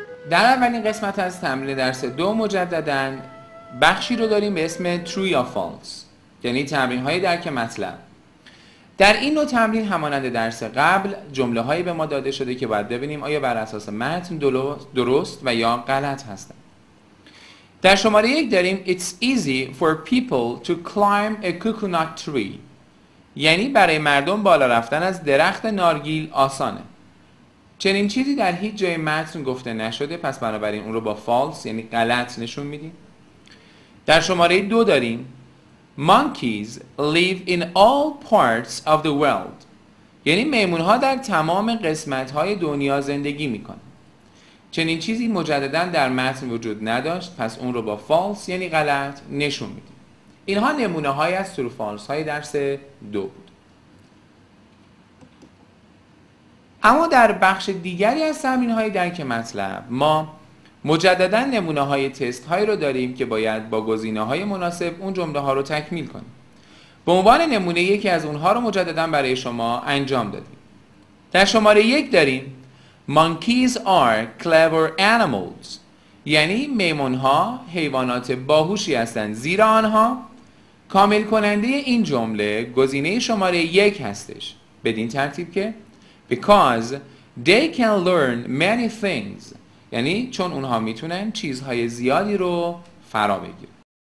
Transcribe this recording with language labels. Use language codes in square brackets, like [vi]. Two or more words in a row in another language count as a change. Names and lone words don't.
[fa] در اولین قسمت از تمرین درس 2 مجدداً بخشی رو داریم به اسم True یا False، یعنی تمرین های درک مطلب. در این نوع تمرین همانند درس قبل جمله هایی به ما داده شده که باید ببینیم آیا بر اساس متن درست و یا غلط هستند. در شماره 1 داریم [en] It's easy for people to climb a coconut tree، [fa] یعنی برای مردم بالا رفتن از درخت نارگیل آسانه. چنین چیزی در هیچ جای متن گفته نشده، پس بنابراین اون رو با false یعنی غلط نشون میدیم. در شماره 2 داریم [en] Monkeys live in all parts of the world، [fa] یعنی میمون ها در تمام قسمت های دنیا زندگی میکنن. چنین چیزی مجددا در متن وجود نداشت، پس اون رو با false یعنی غلط نشون میدیم. اینها نمونه های از [en] true false [fa] های درس 2 بود. اما در بخش دیگری از تمرین های درک مطلب ما مجددا نمونه های تست هایی رو داریم که باید با گزینه های مناسب اون جمله ها رو تکمیل کنیم. به عنوان نمونه یکی از اونها رو مجددا برای شما انجام دادیم. در شماره 1 داریم [en] Monkeys are clever animals، [fa] یعنی میمون ها حیوانات باهوشی هستند، زیرا آنها کامل کننده این جمله گزینه شماره 1 هستش، بدین ترتیب که [en] because they can learn many things، [fa] یعنی چون اونها میتونن چیزهای زیادی رو فرا بگیرن.